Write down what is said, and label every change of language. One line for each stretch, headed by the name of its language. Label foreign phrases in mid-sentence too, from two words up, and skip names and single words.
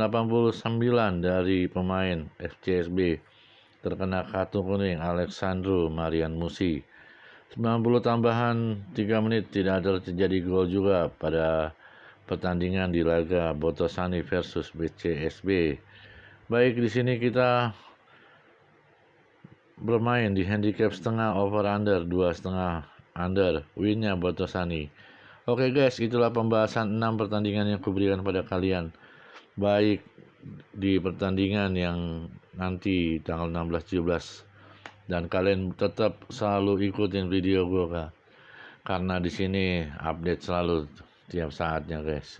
Indonesian: Di menit 89 dari pemain FCSB terkena kartu kuning Alexandru Marian Musi. 90 tambahan 3 menit tidak ada terjadi gol juga pada pertandingan di laga Botossani versus BCSB. Baik, di sini kita bermain di handicap setengah
English: over under
Indonesian: 2,5 under, winnya Botossani. Oke guys, itulah pembahasan 6 pertandingan yang kuberikan pada kalian, baik di pertandingan yang nanti tanggal 16-17, dan kalian tetap selalu ikutin video gue karena di sini update selalu tiap saatnya guys.